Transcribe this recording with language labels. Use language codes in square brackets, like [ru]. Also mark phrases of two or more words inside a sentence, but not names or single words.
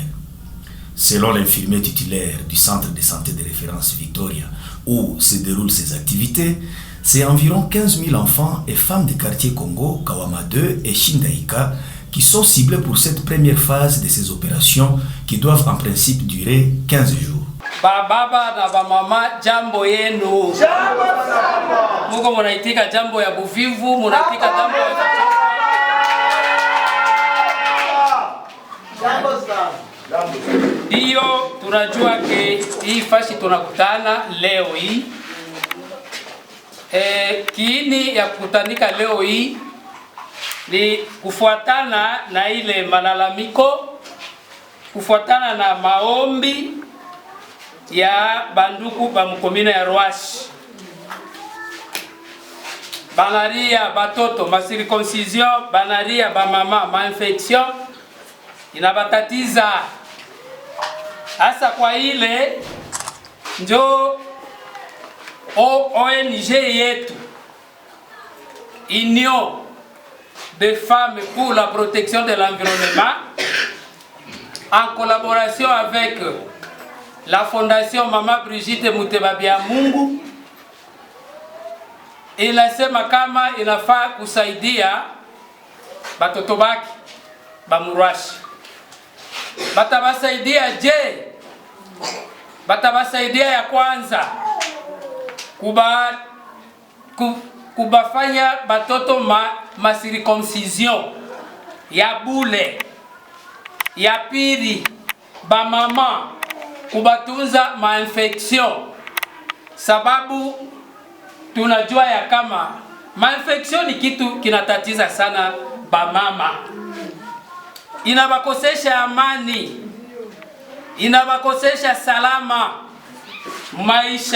[fr] Selon l'infirmier titulaire du centre de santé de référence Victoria, où se déroulent ces activités, c'est environ 15 000 enfants et femmes des quartiers Congo, Kawama 2 et Shindaïka qui sont ciblés pour cette première phase de ces opérations qui doivent en principe durer 15 jours. [sw] Baba na bamama, jambo yenu. Jambo sana. Muko munaitika jambo ya buvivu, munaitika jambo ya jambo sana. Ndiyo tunajua ke hii fashi tunakutana leo hii. Kiini ya kukutanika leo hii ni kufuatana na ile malalamiko, kufuatana na maombi ya banduku ba mkomina ya Rwashi. Banaria batoto ma circoncision, banaria ba mama ma infection inabatatiza. Hasa kwa ile njo ONG yetu Union des femmes pour la protection de l'environnement [fr] en collaboration avec la [sw] fondation Mama Brigitte Muteba Biamungu inasema kama inafaa kusaidia batoto baki bamurwashi. Batabasaidia je? Batabasaidia ya kwanza kubafanya batoto ma circoncision ya bule. Ya pili ba mama kubatunza ma infection, sababu tunajua ya kama ma infection ni kitu kinatatiza sana ba mama. Inabakosesha amani, inabakosesha salama maisha.